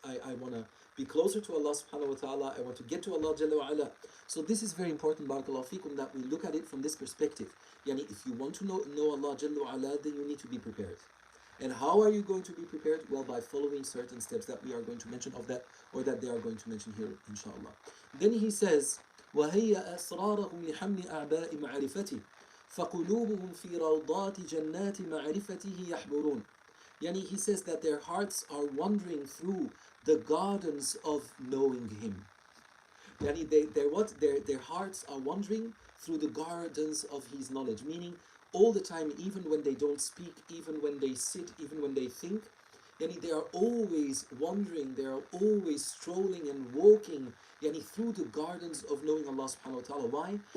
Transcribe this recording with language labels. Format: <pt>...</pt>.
<en>I want to be closer to Allah subhanahu wa ta'ala. I want to get to Allah Jalla wa Ala. So this is very important, barakallahu feekum, that we look at it from this perspective. If you want to know Allah Jalla wa Ala, then you need to be prepared. And how are you going to be prepared? Well, by following certain steps that we are going to mention of that, or that they are going to mention here, inshallah. Then he says,</en> <ar>وَهَيَّ أَسْرَارَهُمْ لِحَمْلِ أَعْبَاءِ مَعْرِفَتِهِ فَقُلُوبُهُم فِي رَوْضَاتِ جَنَّاتِ مَعْرِفَتِهِ يَحْبُرُونَ.</ar> <en>He says that their hearts are wandering through the gardens of knowing him. Their hearts are wandering through the gardens of his knowledge, meaning all the time, even when they don't speak, even when they sit, even when they think, they are always wandering, they are always strolling and walking through the gardens of knowing Allah subhanahu wa ta'ala. Why?</en>